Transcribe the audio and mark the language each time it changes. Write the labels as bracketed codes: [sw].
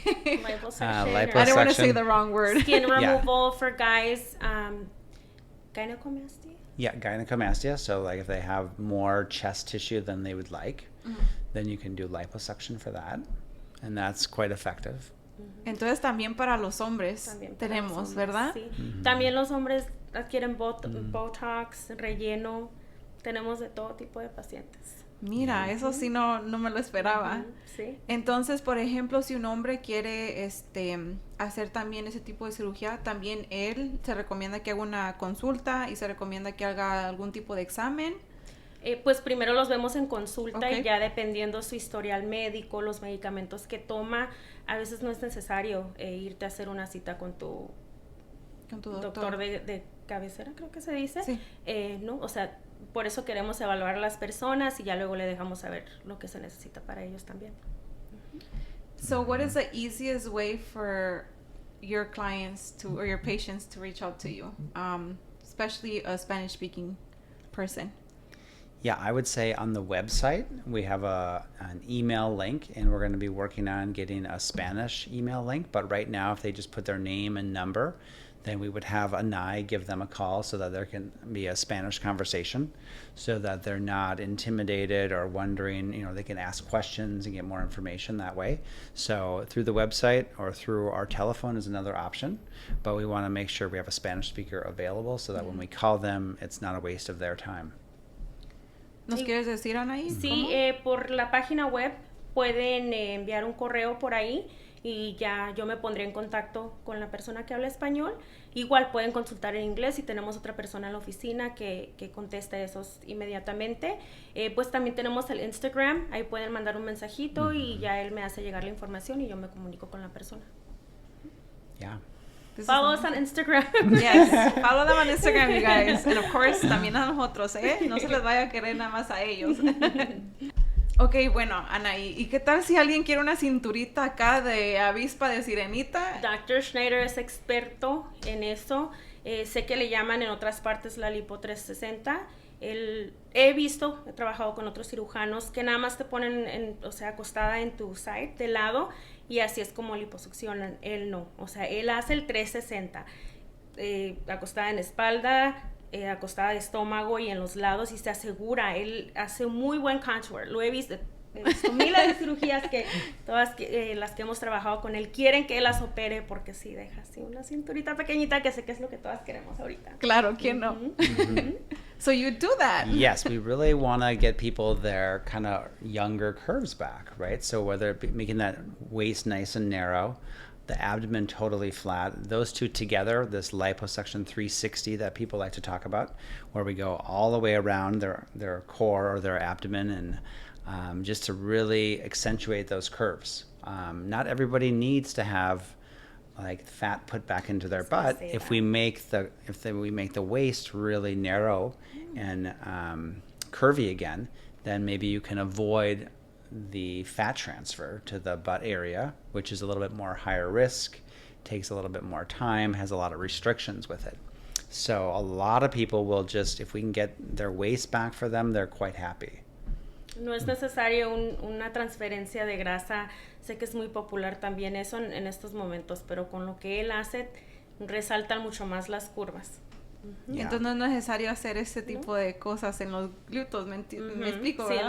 [en] Liposuction. Liposuction. I don't want to say the wrong word. Skin removal for guys. Gynecomastia? Yeah, gynecomastia. So like if they have more chest tissue than they would like, then you can do liposuction for that. And that's quite effective. [es] Entonces también para los hombres También para tenemos, los hombres, ¿verdad? Sí. También los hombres adquieren Botox, relleno. Tenemos de todo tipo de pacientes. Mira, eso sí no me lo esperaba. Sí. Entonces, por ejemplo, si un hombre quiere hacer también ese tipo de cirugía, también él se recomienda que haga una consulta y se recomienda que haga algún tipo de examen. Pues primero los vemos en consulta [en] Okay. [es] y ya dependiendo su historial médico, los medicamentos que toma, a veces no es necesario irte a hacer una cita con tu doctor de cabecera, creo que se dice. Sí. ¿No? O sea, por eso queremos evaluar a las personas y ya luego le dejamos saber lo que se necesita para ellos también. [en] So what is the easiest way for your clients or your patients to reach out to you, especially a Spanish-speaking person? Yeah, I would say on the website, we have an email link, and we're going to be working on getting a Spanish email link. But right now, if they just put their name and number, then we would have Anai give them a call so that there can be a Spanish conversation, so that they're not intimidated or wondering, they can ask questions and get more information that way. So through the website or through our telephone is another option, but we want to make sure we have a Spanish speaker available so that when we call them, it's not a waste of their time. [es] ¿Nos quieres decir, Anaí? Sí, por la página web pueden enviar un correo por ahí y ya yo me pondré en contacto con la persona que habla español. Igual pueden consultar en inglés si tenemos otra persona en la oficina que conteste esos inmediatamente. Pues también tenemos el Instagram, ahí pueden mandar un mensajito y ya él me hace llegar la información y yo me comunico con la persona. [en] Yeah. Follow us on Instagram. Yes, follow them on Instagram, you guys. And of course, [es] también a nosotros, ¿eh? No se les vaya a querer nada más a ellos. Ok, bueno, Anaí, ¿y qué tal si alguien quiere una cinturita acá de avispa de sirenita? Dr. Schneider es experto en eso. Sé que le llaman en otras partes la lipo 360. He trabajado con otros cirujanos que nada más te ponen, acostada en tu [en] side, [es] de lado, y así es como liposuccionan. Él no, o sea, él hace el 360, acostada en espalda, acostada de estómago y en los lados, y se asegura, él hace muy buen [en] contour. [es] Lo he visto miles de cirugías que todas las que hemos trabajado con él quieren que él las opere porque sí deja así una cinturita pequeñita, que sé que es lo que todas queremos ahorita. Claro, ¿quién no? [en] So you do that. Yes, we really want to get people their kind of younger curves back, right? So whether it be making that waist nice and narrow, the abdomen totally flat, those two together, this liposuction 360 that people like to talk about, where we go all the way around their core or their abdomen, and just to really accentuate those curves. Not everybody needs to have like fat put back into their butt. If we make the waist really narrow and curvy again, then maybe you can avoid the fat transfer to the butt area, which is a little bit more higher risk, takes a little bit more time, has a lot of restrictions with it. So a lot of people will just, if we can get their waist back for them, they're quite happy. [es] No es necesario una transferencia de grasa. Sé que es muy popular también eso en estos momentos, pero con lo que él hace resaltan mucho más las curvas. [en] Yeah. [es] Entonces no es necesario hacer ese tipo de cosas en los glúteos, ¿me explico? Sí,